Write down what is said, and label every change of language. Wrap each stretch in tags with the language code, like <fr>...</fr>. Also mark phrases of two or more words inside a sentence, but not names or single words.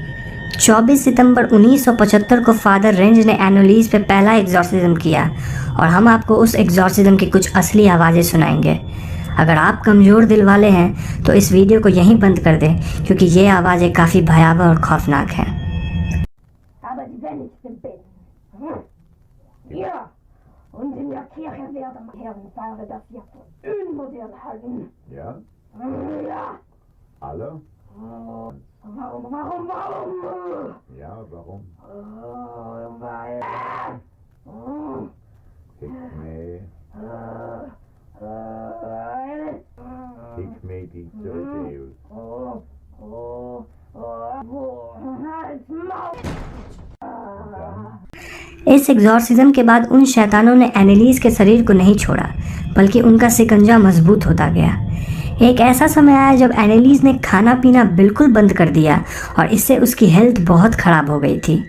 <hi>24 सितंबर 1975 को फादर रेंज ने एनालीज पे पहला एग्जॉर्सिज्म किया और हम आपको उस एग्जॉर्सिज्म की कुछ असली आवाज़ें सुनाएंगे। अगर आप कमज़ोर दिल वाले हैं तो इस वीडियो को यहीं बंद कर दें, क्योंकि ये आवाज़ें काफ़ी भयावह और खौफनाक हैं।</hi> <de>Warum? Ja, warum? Weil... Gib mir die Zeus.</de> <hi>इस एग्जॉर्सिज्म के बाद उन शैतानों ने एनालीज के शरीर को नहीं छोड़ा, बल्कि उनका शिकंजा मजबूत होता गया। एक ऐसा समय आया जब एनालीज ने खाना पीना बिल्कुल बंद कर दिया और इससे उसकी हेल्थ बहुत ख़राब हो गई थी।</hi>